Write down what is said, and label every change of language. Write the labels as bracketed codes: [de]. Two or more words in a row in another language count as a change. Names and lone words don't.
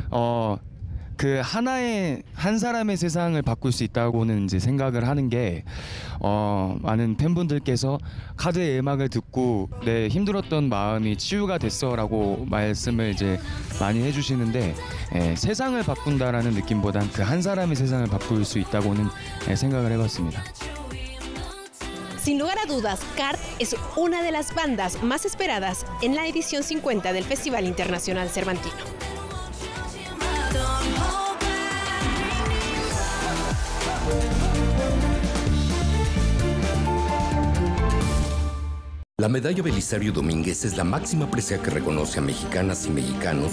[ko] 그 한 사람의 세상을 바꿀 수 있다고는 이제 생각을 하는 게 많은 팬분들께서 카드의 음악을 듣고 내 힘들었던 마음이 치유가 됐어라고 말씀을 이제 많이 해주시는데 세상을 바꾼다라는 느낌보단 그 한 사람의 세상을 바꿀 수 있다고는 생각을 해봤습니다. [es] Sin lugar a dudas, KART es una de las bandas más esperadas en la edición 50 del Festival Internacional Cervantino. La medalla Belisario Domínguez es la máxima presea que reconoce a mexicanas y mexicanos